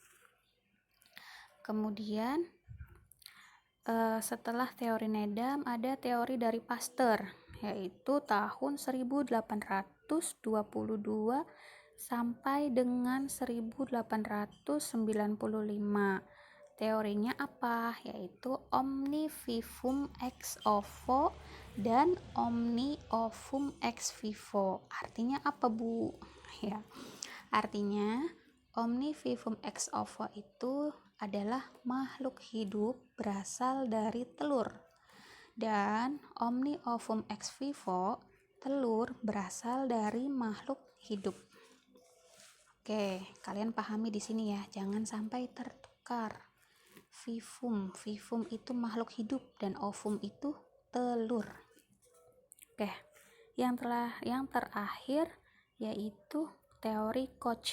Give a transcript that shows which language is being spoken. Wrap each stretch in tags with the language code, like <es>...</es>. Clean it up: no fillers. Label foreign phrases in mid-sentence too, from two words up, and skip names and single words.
<id>Kemudian setelah teori Nedam ada teori dari Pasteur, yaitu tahun 1822 sampai dengan 1895. Teorinya apa?</id> <la>Yaitu omni vivum ex ovo dan omni ovum ex vivo.</la> <id>Artinya apa, Bu? Ya. Artinya</id> <la>omni vivum ex ovo</la> <id>itu adalah makhluk hidup berasal dari telur, dan</id> <la>omni ovum ex vivo,</la> <id>telur berasal dari makhluk hidup. Oke, kalian pahami di sini ya, jangan sampai tertukar. Vivum itu makhluk hidup dan ovum itu telur. Oke, yang terakhir yaitu teori Koch.</id>